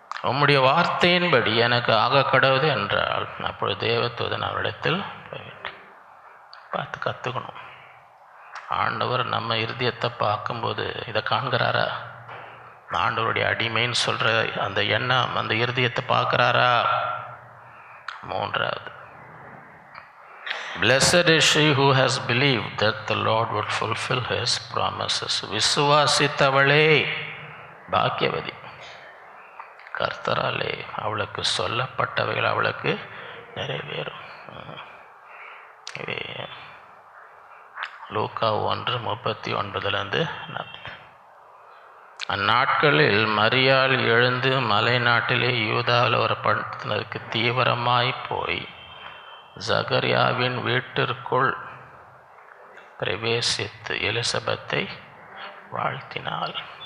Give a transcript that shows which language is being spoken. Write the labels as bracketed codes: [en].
[ta] உம்முடைய வார்த்தையின்படி எனக்கு ஆக கடவுது என்றால் அப்பொழுது தேவதூதன் அவரிடத்தில் பார்த்து கற்றுக்கணும். ஆண்டவர் நம்ம இருதயத்தை பார்க்கும்போது இதை காண்கிறாரா? ஆண்டவருடைய அடிமைன்னு சொல்கிற அந்த எண்ணம் அந்த இருதயத்தை பார்க்குறாரா? மூன்றாவது, [en] Blessed is she who has believed that the Lord would fulfill his promises. [ta] விசுவாசித்தவளே பாக்கியவதி, கர்த்தராலே அவளுக்கு சொல்லப்பட்டவைகள் அவளுக்கு நிறைவேறும். லூக்கா 1:39 அந்நாட்களில் மரியாள் எழுந்து மலை நாட்டிலே யூதாவில் ஒரு பட்டணத்தினருக்கு தீவிரமாய் போய் ஜகரியாவின் வீட்டிற்குள் பிரவேசித்து எலிசபெத்தை வாழ்த்தினாள்.